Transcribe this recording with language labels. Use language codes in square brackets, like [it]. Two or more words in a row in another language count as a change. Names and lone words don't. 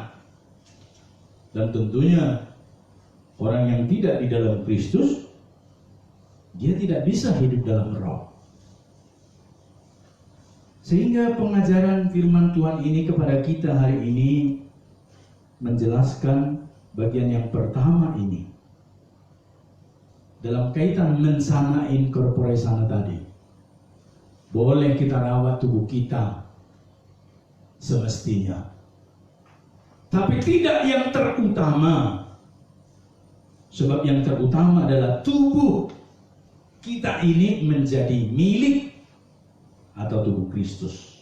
[id] Dan tentunya orang yang tidak di dalam Kristus, dia tidak bisa hidup dalam roh. Sehingga pengajaran firman Tuhan ini kepada kita hari ini menjelaskan bagian yang pertama ini dalam kaitan [la] mensana in corpore sana [id] tadi. Boleh kita rawat tubuh kita semestinya, tapi tidak yang terutama. Sebab yang terutama adalah tubuh kita ini menjadi milik atau tubuh Kristus.